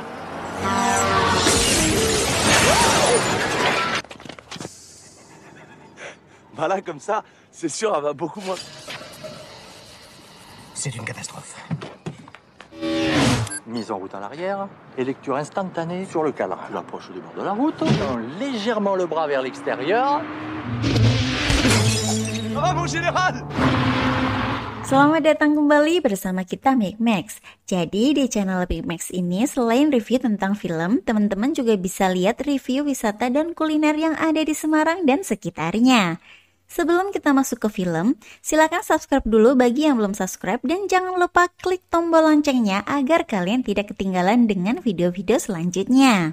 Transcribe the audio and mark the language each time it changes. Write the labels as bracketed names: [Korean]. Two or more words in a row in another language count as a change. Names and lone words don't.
[French] Bah là, comme ça, c'est sûr, elle va beaucoup moins. C'est une catastrophe. Mise en route en arrière et lecture instantanée sur le cadre. Tu l'approches du bord de la route, tends légèrement le bras vers l'extérieur. Ça va, mon général? [Indonesian] Selamat datang kembali bersama kita Big Max. Jadi di channel Big Max ini selain review tentang film, teman-teman juga bisa lihat review wisata dan kuliner yang ada di Semarang dan sekitarnya. Sebelum kita masuk ke film, silakan subscribe dulu bagi yang belum subscribe dan jangan lupa klik tombol loncengnya agar kalian tidak ketinggalan dengan video-video selanjutnya.